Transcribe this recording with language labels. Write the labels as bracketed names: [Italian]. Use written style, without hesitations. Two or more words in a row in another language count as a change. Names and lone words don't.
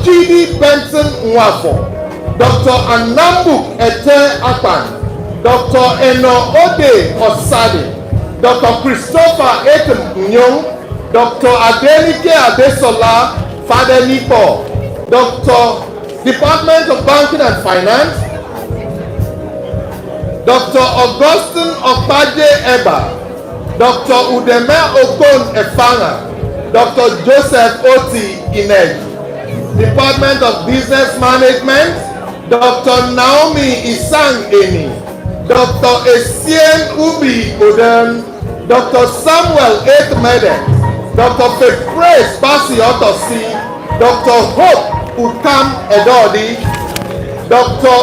[English] Chidi Benson Nwafo, Dr. Anambuk Ete Akpan, Dr. Eno Ode Osade, Dr. Christopher Etem Nyong, Dr. Adenike Adesola Fadenipo, Dr. Department of Banking and Finance, Dr. Augustine Okpaje Eba, Dr. Udeme Okon Efanga, Dr. Joseph Oti Inej. Department of Business Management, Dr. Naomi Isang Eni, Dr. Esien Ubi Odem, Dr. Samuel Ekmede, Dr. Faith Basi Otosi, Dr. Hope Ukam Edodi, Dr.